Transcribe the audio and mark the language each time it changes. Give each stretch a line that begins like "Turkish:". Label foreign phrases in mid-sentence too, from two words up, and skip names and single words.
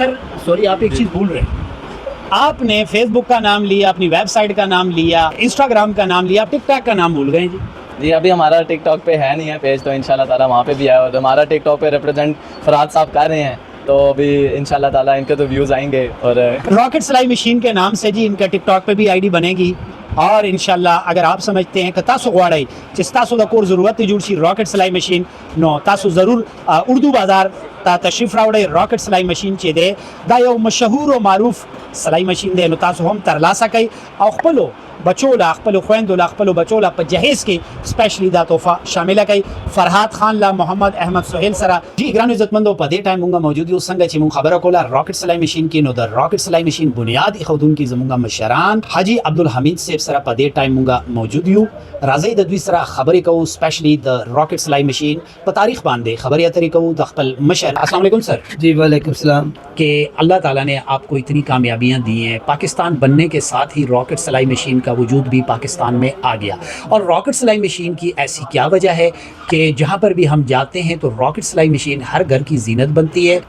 English: sir sorry,
Urdu: آپ ایک چیز بھول رہے ہیں, آپ نے فیس بک کا نام لیا, اپنی ویب سائٹ کا نام لیا, انسٹاگرام کا نام لیا, ٹک ٹاک کا نام بھول گئے. جی ابھی ہمارا ٹک ٹاک پہ ہے نہیں ہے پیج, تو انشاءاللہ تعالیٰ وہاں پہ بھی ہے, اور ہمارا ٹک ٹاک پہ ریپرزینٹ فراد صاحب کر رہے ہیں, تو ابھی انشاءاللہ تعالیٰ ان کے تو ویوز آئیں گے. اور راکٹ سلائی مشین کے نام سے جی ان کا ٹک ٹاک پہ بھی آئی ڈی بنے گی, اور انشاءاللہ اگر آپ سمجھتے ہیں کہ
Pashto: تاسو غواړئ چې تاسو د کور ضرورت جوړ شي
Urdu: راکٹ سلائی مشین,
Pashto: نو تاسو ضرور اردو بازار ته تشریف راوړئ. راکٹ سلائی مشین چې دی دا یو مشهور او معروف سلائی مشین دی, نو تاسو هم ترلاسه کوئ او خپلو بچو لا, خپلو خویندو لا, خپلو بچو لا په جهیز کې سپیشلی دا تحفه شامله کوي. فرهاد خان لا, محمد احمد سہیل سره. جی ګرانو عزتمندو, په دې ټایم مونږه موجود یو څنګه چې مونږ خبره کوله راکٹ سلائی مشین کې, نو د راکٹ سلائی مشین بنیاد ایښودونکي زمونږه مشران حاجی عبدالحمید صاحب سره په دې ټایم مونږه موجود یو. راځئ د دوی سره خبرې کوو, سپیشلی د راکٹ سلائی مشین په تاریخ باندې خبرې اترې کوو د خپل مشر.
Arabic: السلام علیکم سر. جی وعلیکم السلام.
Urdu: کہ اللہ تعالیٰ نے آپ کو اتنی کامیابیاں دی ہیں, پاکستان بننے کے ساتھ ہی راکٹ سلائی مشین کا وجود بھی پاکستان میں آ گیا. اور راکٹ سلائی مشین کی ایسی کیا وجہ ہے کہ جہاں پر بھی ہم جاتے ہیں تو راکٹ سلائی مشین ہر گھر کی زینت بنتی ہے؟